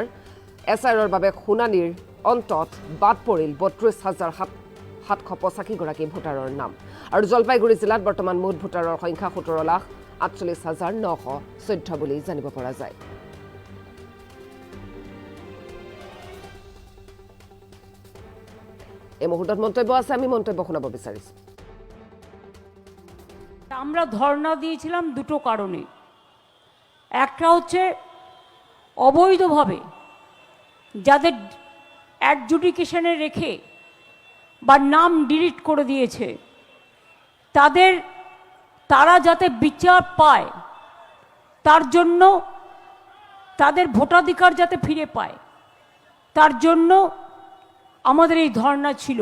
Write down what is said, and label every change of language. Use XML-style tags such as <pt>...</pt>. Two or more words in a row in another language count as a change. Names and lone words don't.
<as>SIR বাবে শুনানিৰ অন্তত বাদ পৰিল 32,785 গৰাকী ভোটাৰৰ নাম। আৰু জলপাইগুৰি জিলাত বৰ্তমান মুঠ ভোটাৰৰ সংখ্যা 17,48,914 বুলি জানিব পৰা যায়। এই মুহূর্তত মন্তব্য আছে, আমি মন্তব্য শোনাব বিচাৰিছো।</as> <bn>আমরা ধর্ণা দিয়েছিলাম দুটো কারণে। একটা হচ্ছে অবৈধভাবে যাদের অ্যাডজুডিকেশনে রেখে বা নাম ডিলিট করে দিয়েছে তারা যাতে বিচার পায়, তার জন্য তাদের ভোটাধিকার যাতে ফিরে পায়, তার জন্য আমাদের এই ধর্ণা ছিল।</bn>